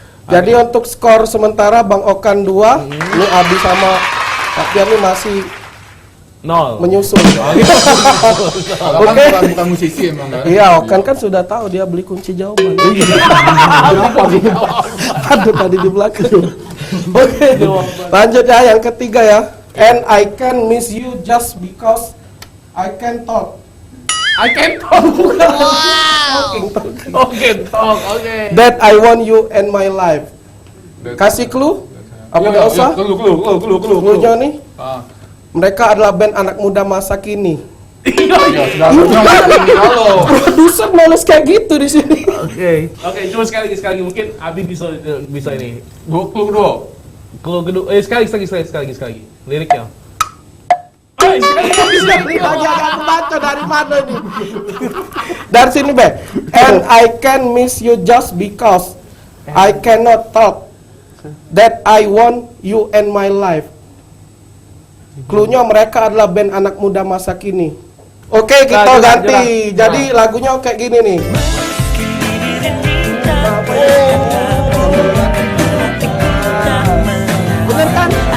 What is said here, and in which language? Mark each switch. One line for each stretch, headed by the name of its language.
Indonesian: Jadi untuk skor sementara Bang Okan 2, ini Abi sama Kak Pian ini masih 0. menyusul. Kalau kan Oke. bukan musisi emang kan. Iya, Okan kan sudah tahu dia beli kunci jawaban. Kenapa gitu? Aduh tadi di belakang. Oke, lanjut ya yang ketiga ya.
English: And I can miss you just because I can talk. I can talk. Talking. Oke, talk. Oke. That I want you in my life.
Indonesian: Kasih clue? Apa nggak usah? Clue. Clue-nya nih. Ah. Mereka adalah band anak muda masa kini. Ya, sudah halo. Produser males kayak gitu di sini. Oke, cuma sekali lagi mungkin Abi bisa ini. Clue kedua. Kalau kedua, sekali lagi. Liriknya. Lagi aku baca dari mana nih? Dari sini Be.
English: And I can miss you just because I cannot talk. That I want you in my life.
Indonesian: Cluenya mereka adalah band anak muda masa kini. Oke, kita Nah, ganti. jelas. Jadi lagunya kayak gini nih. Bener kan?